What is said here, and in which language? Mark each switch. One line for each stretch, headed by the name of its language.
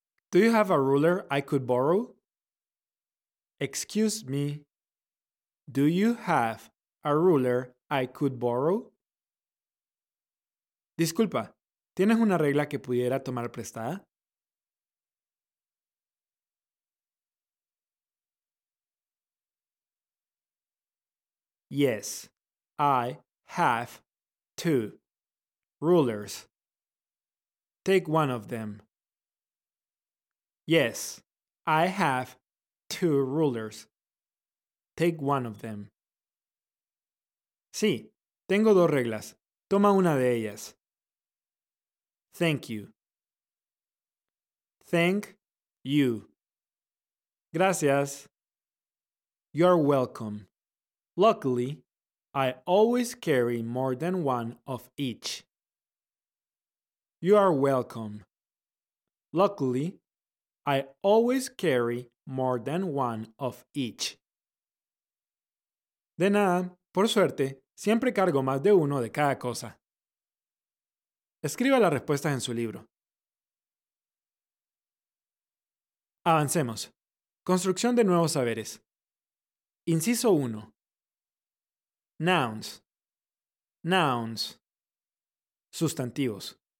English: Do you have a ruler I could borrow? Excuse me. Do you have a ruler I could borrow?
Spanish: Disculpa, ¿tienes una regla que pudiera tomar prestada?
English: Yes, I have 2 rulers. Take one of them. Yes, I have 2 rulers. Take one of them.
Spanish: Sí, tengo 2 reglas. Toma una de ellas.
English: Thank you. Thank you.
Spanish: Gracias.
English: You're welcome. Luckily, I always carry more than one of each. You are welcome. Luckily, I always carry more than one of each.
Spanish: De nada, por suerte, siempre cargo más de uno de cada cosa. Escriba las respuestas en su libro. Avancemos. Construcción de nuevos saberes. Inciso 1. Nouns. Nouns. Sustantivos.